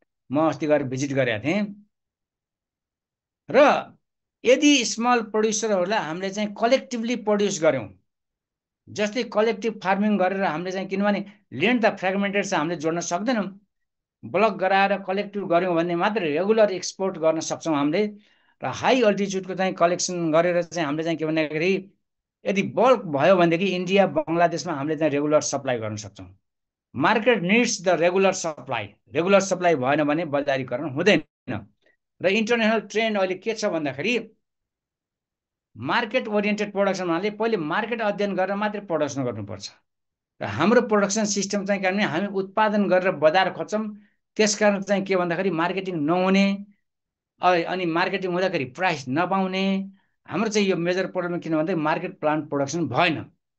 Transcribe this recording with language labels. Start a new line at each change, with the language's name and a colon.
Nepali: म अस्ति गएर भिजिट गरेको थिएँ। र यदि स्मल प्रोड्युसरहरूलाई हामीले चाहिँ कलेक्टिभली प्रड्युस गऱ्यौँ, जस्तै कलेक्टिभ फार्मिङ गरेर हामीले चाहिँ, किनभने ल्यान्ड त फ्रेगमेन्टेड छ, हामीले जोड्न सक्दैनौँ। ब्लक गराएर कलेक्टिभ गऱ्यौँ भने मात्रै रेगुलर एक्सपोर्ट गर्न सक्छौँ हामीले। र हाई अल्टिच्युडको चाहिँ कलेक्सन गरेर चाहिँ हामीले चाहिँ के भन्दाखेरि यदि बल्क भयो भनेदेखि इन्डिया बङ्गलादेशमा हामीले चाहिँ रेगुलर सप्लाई गर्न सक्छौँ।
English: Market needs the regular supply.
Nepali: Regular supply भएन भने बजारीकरण हुँदैन। र इन्टरनेसनल ट्रेन्ड अहिले के छ भन्दाखेरि मार्केट ओरिएन्टेड प्रोडक्सन भन्नाले पहिले मार्केट अध्ययन गरेर मात्रै प्रोडक्सन गर्नुपर्छ। र हाम्रो प्रोडक्सन सिस्टम चाहिँ किनभने हामी उत्पादन गरेर बजार खोज्छौँ, त्यसकारण चाहिँ के भन्दाखेरि मार्केटिङ नहुने, अनि मार्केटिङ हुँदाखेरि प्राइस नपाउने, हाम्रो चाहिँ यो मेजर प्रब्लम किन भन्दा मार्केट प्लान प्रोडक्सन भएन।